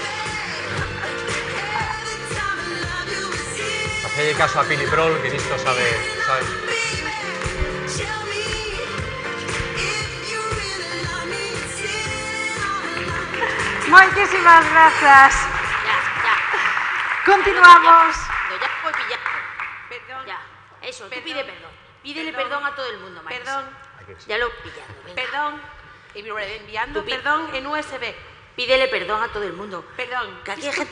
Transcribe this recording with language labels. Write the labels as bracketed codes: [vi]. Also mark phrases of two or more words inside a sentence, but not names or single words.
[gl] Facelle caso a Pili Prol, que disto sabe. Moitísimas grazas. [es] Ya. Continuamos. Ya voy pillando. Perdón. Ya. Eso, tú Perdón. pide perdón. Pídele Perdón. perdón a todo el mundo, Marisa. Perdón. Ya lo he pillado. Venga. Perdón. Enviando Tú pi- perdón en USB. Pídele perdón a todo el mundo. Perdón. Que aquí hay Disculpa.